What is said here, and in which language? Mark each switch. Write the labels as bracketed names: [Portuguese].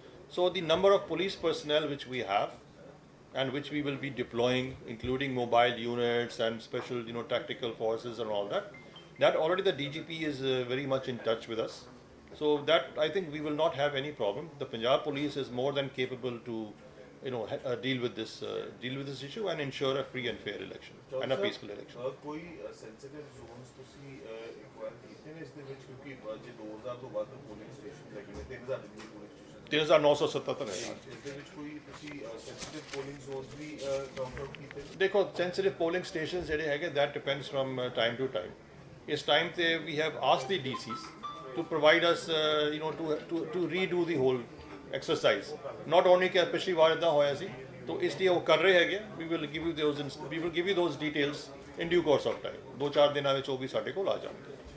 [English] So the number of police personnel which we have and which we will be deploying, including mobile units and special tactical forces and all that, already the DGP is very much in touch with us. So that I think we will not have any problem. The Punjab police is more than capable to deal with this issue and ensure a free and fair election and a peaceful election. [Punjabi] ਕੋਈ sensitive zones ਤੁਸੀਂ enquire ਕੀਤੇ ਨੇ ਇਸ ਦੇ ਵਿੱਚ, ਕਿਉਂਕਿ ਜੇ 2000 ਤੋਂ ਵੱਧ ਪੋਲਿੰਗ ਸਟੇਸ਼ਨ ਹੈਗੇ ਨੇ, 3000 ਦੀ ਪੋਲਿੰਗ ਸਟੇਸ਼ਨ 3977 ਹੈ। ਇਸ ਦੇ ਵਿੱਚ ਕੋਈ ਤੁਸੀਂ ਸੈਂਸਿਟਿਵ ਪੋਲਿੰਗ ਜ਼ੋਨਸ ਵੀ ਕਾਊਂਟ ਆਊਟ ਕੀਤੇ ਨੇ? ਦੇਖੋ, ਸੈਂਸਿਟਿਵ ਪੋਲਿੰਗ ਸਟੇਸ਼ਨ ਜਿਹੜੇ ਹੈਗੇ, [English] that depends from time to time. [Punjabi] ਇਸ ਟਾਈਮ ਤੇ [English] we have asked the DCs to provide us to redo the whole exercise. Not only [Punjabi] ਕਿ ਪਿਛਲੀ ਵਾਰ ਇੱਦਾਂ ਹੋਇਆ ਸੀ, [Hindi] तो इसलिए वो कर रहे हैं। [English] we will give you those details in due course of time. [Punjabi] 2-4 ਦਿਨਾਂ ਵਿੱਚ ਉਹ ਵੀ ਸਾਡੇ ਕੋਲ ਆ ਜਾਣਗੇ।